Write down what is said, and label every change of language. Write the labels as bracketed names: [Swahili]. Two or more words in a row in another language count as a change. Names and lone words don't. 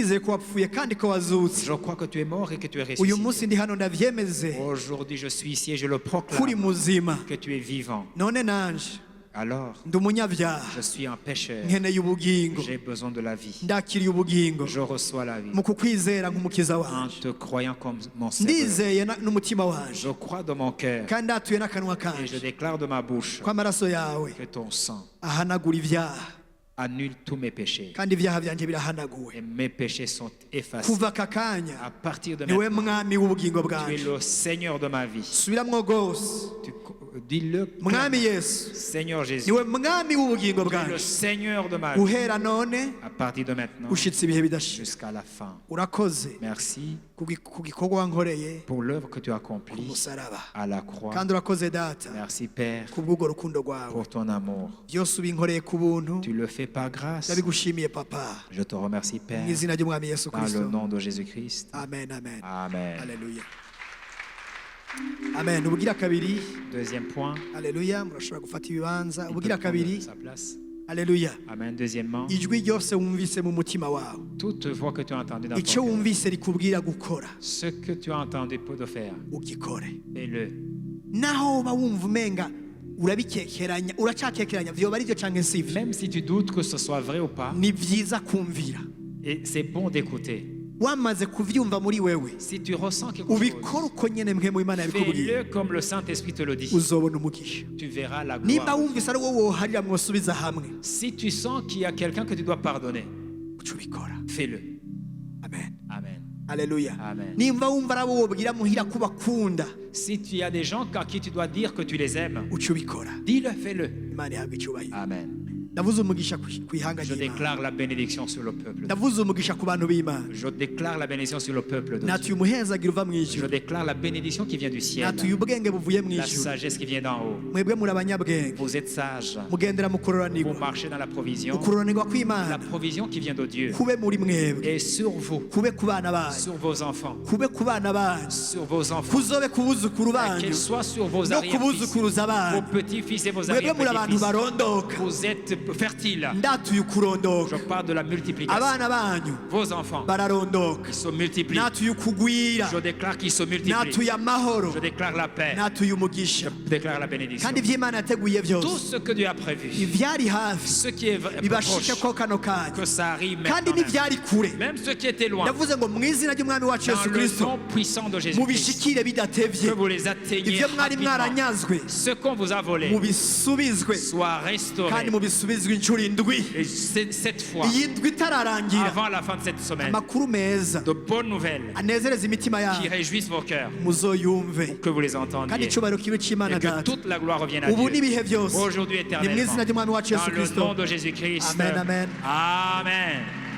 [Rundi] ndizeye ko wapfuye kandi ko wazutse [French] Je crois que tu es mort et que tu es [Rundi] uyu [French] ressuscité. [Rundi] munsi ndi hano ndabyemeze [French] Aujourd'hui, je suis ici et je le [Rundi] kuri [French] proclame [Rundi] muzima [French] que tu es vivant. [Rundi] none nanje [French] Alors, [Rundi] ndi umunyabyaha [French] je suis un pécheur. [Rundi] nkeneye ubugingo [French] J'ai besoin de la vie. [Rundi] ndakiriye ubugingo [French] Je reçois la vie [Rundi] mu kukwizera nk'umukiza [French] en [Rundi] wanje [French] te croyant comme mon Seigneur. [Rundi] ndizeye n'umutima wanje [French] Je crois de mon cœur [Rundi] kandi ndatuye n'akanwa [French] et je [Rundi] kanje [French] déclare de ma bouche [Rundi] ko amaraso yawe [French] que ton sang [Rundi] ahanagura ibyaha [French] annule tous mes péchés [Rundi] kandi ibyaha byanjye birahanaguwe [French] et mes péchés sont effacés. [Rundi] kuva aka kanya [French] À partir de [Rundi] niwe [French] maintenant, [Rundi] mwami w'ubugingo [French] tu es [Rundi] bwanjye [French] le Seigneur de ma vie. [Rundi] subiramwo rwose [French] Dis-le, [Rundi] mwami yesu [French] Seigneur Jésus, [Rundi] niwe mwami w'ubugingo [French] tu es le [Rundi] bwanjye [French] Seigneur de ma vie. [Rundi] uhera none [French] À partir de maintenant, [Rundi] ushitse ibihe bidashira [French] jusqu'à la fin. [Rundi] urakoze [French] Merci [Rundi] ku gikorwa wankoreye [French] pour l'œuvre que tu as [Rundi] ku [French] accomplie [Rundi] musaraba [French] à la croix. [Rundi] kandi urakoze data [French] Merci Père [Rundi] ku bw'ubwo rukundo rwawe [French] pour ton amour. [Rundi] byose ubinkoreye ku buntu [French] Tu le fais par grâce. [Rundi] ndabigushimiye papa [French] Je te remercie [Rundi] mu [French] Père [Rundi] izina ry'umwami yesu [French] dans le [Rundi] kristo [French] nom de Jésus-Christ. [Rundi] amen amen [French] Amen. [Rundi] haleluya amen ubugira kabiri [French] Deuxième point. [Rundi] haleluya murashobora gufata ibibanza [French] Il peut [Rundi] ubugira [French] prendre [Rundi] kabiri [French] sa place. [Rundi] haleluya [French] Amen. Deuxièmement, [Rundi] ijwi ryose wumvise mu mutima wawe [French] toute voix que tu as entendue dans ton [Rundi] icyo [French] cœur, [Rundi] wumvise rikubwira gukora [French] ce que tu as entendu pour te faire, [Rundi] ugikore [French] fais-le. [Rundi] naho uba wumva umenga urabikekeranya uracakekeranya vyoba ari byo canke sivyo [French] Même si tu doutes que ce soit vrai ou pas, [Rundi] ni vyiza kumvira [French] et c'est bon d'écouter. [Rundi] wamaze kuvyumva muri wewe [French] Si tu ressens quelque [Rundi] ubikora [French] chose, [Rundi] uko nyene mwe mu imana yabikubwiye [French] fais-le comme le Saint-Esprit te le dit. [Rundi] uzobona umugisha [French] Tu verras la [Rundi] nimba [French] gloire. [Rundi] wumvise ari wowe woharira mwosubiza hamwe [French] Si tu sens qu'il y a quelqu'un que tu dois pardonner, [Rundi] uca ubikora [French] fais-le. [Rundi] amen [French] Amen. [Rundi] haleluya [French] Amen. [Rundi] nimba wumva ari abo wobwira muhira ko bakunda [French] Si tu as des gens à qui tu dois dire que tu les aimes, [Rundi] uca ubikora [French] dis-le, fais-le. [Rundi] imana ihabwa icyubahiro [French] Amen. [Rundi] ndavuze umugisha ku ihanga [French] Je [Rundi] ry'imana [French] déclare la bénédiction sur le peuple. [Rundi] ndavuze umugisha ku bantu b'imana [French] Je déclare la bénédiction sur le peuple de [Rundi] natuye [French] Dieu. [Rundi] umuhezagiro uva mu [French] Je [Rundi] ijuru [French] déclare la bénédiction qui vient du ciel. [Rundi] natuye ubwenge buvuye mu [French] La [Rundi] ijuru [French] sagesse qui vient d'en haut. [Rundi] mwebwe muri abanyabwenge [French] Vous êtes sages. [Rundi] mugendera mu [French] Vous [Rundi] kuroranirwa [French] marchez dans la provision. [Rundi] ukuroranirwa [French] La [Rundi] kw'imana [French] provision qui vient de Dieu. [Rundi] kube muri mwebwe [French] Et sur vous, [Rundi] kube ku bana banyu [French] sur vos enfants, [Rundi] kube ku bana banyu [French] sur vos enfants, [Rundi] kuzobe ku buzukuru banyu [French] qu'elle soit sur vos [Rundi] no ku [French] arrière-fils, [Rundi] buzukuruza [French] vos [Rundi] banyu [French] petits-fils et vos [Rundi] mwebwe muri abantu [French] arrière-petits-fils. [Rundi] barondoka [French] Vous êtes fertiles. [Rundi] ndatuye [French] Je [Rundi] ukurondoka [French] parle de la multiplication. [Rundi] abana banyu [French] Vos enfants, [Rundi] bararondoka [French] ils se multiplient. [Rundi] natuye ukugwira [French] Je déclare qu'ils se multiplient. [Rundi] natuye amahoro [French] Je déclare la paix. [Rundi] natuye umugisha [French] Je déclare la bénédiction. [Rundi] kandi iby'imana yateguye [French] Tout [Rundi] byose [French] ce que Dieu a prévu, [Rundi] ibyari hafi [French] ce qui est [Rundi] bibashike [French] proche, [Rundi] ko kano kanya [French] que ça arrive [Rundi] kandi [French] maintenant. Même. [Rundi] n'ibyari kure [French] Même ce qui était loin, [Rundi] ndavuze ngo mu izina ry'umwami wacu [French] dans [Rundi] yesu [French] le [Rundi] kirisito [French] nom puissant de Jésus-Christ, [Rundi] mubishikire bidatevye [French] que vous les atteigniez [Rundi] ibyo mwari [French] rapidement. [Rundi] mwaranyazwe [French] Ce qu'on vous a volé [Rundi] mubisubizwe [French] soit restauré. [Rundi] kandi mubisubizwe inshuro indwi [French] Et cette fois, [Rundi] iyi ndwi itararangira [French] avant la fin de cette semaine, [Rundi] amakuru meza [French] de bonnes nouvelles [Rundi] anezereza imitima [French] qui [Rundi] yabo [French] réjouissent vos cœurs, [Rundi] muzoyumve [French] que vous les [Rundi] kandi [French] entendiez. [Rundi] icyubahiro kibe cy'imana [French] Et que [Rundi] data [French] toute la gloire revienne à [Rundi] ubu [French] Dieu. [Rundi] n'ibihe byose [French] Aujourd'hui [Rundi] ni mu [French] éternellement. [Rundi] izina ry'umwami wacu [French] Dans [Rundi] yesu [French] le [Rundi] kirisito [French] nom de Jésus-Christ. [Rundi] Amen, amen. [French] Amen.